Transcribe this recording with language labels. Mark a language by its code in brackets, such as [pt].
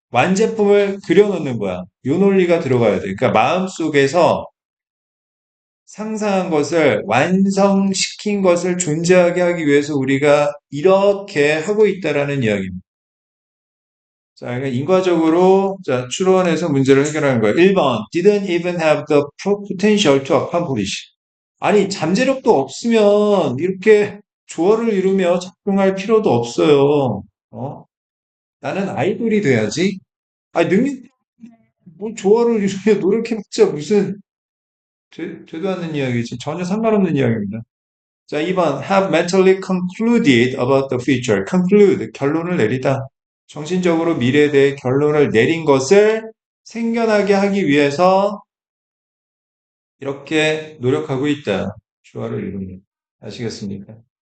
[ko] 완제품을 그려놓는 거야. 요 논리가 들어가야 돼. 그러니까 마음속에서 상상한 것을 완성시킨 것을 존재하게 하기 위해서 우리가 이렇게 하고 있다라는 이야기입니다. 자, 그러니까 인과적으로 자, 추론해서 문제를 해결하는 거예요. [en] 1번 didn't even have the potential to accomplish. [ko] 아니, 잠재력도 없으면 이렇게 조화를 이루며 작동할 필요도 없어요. 어? 나는 아이돌이 돼야지. 아니, 뭐 조화를 이루며 노력해봤자 무슨 되도 않는 이야기지. 전혀 상관없는 이야기입니다. 자, [en] 2번 have mentally concluded about the future. [ko] conclude, 결론을 내리다. 정신적으로 미래에 대해 결론을 내린 것을 생겨나게 하기 위해서 이렇게 노력하고 있다. 조화를 이루는. 아시겠습니까?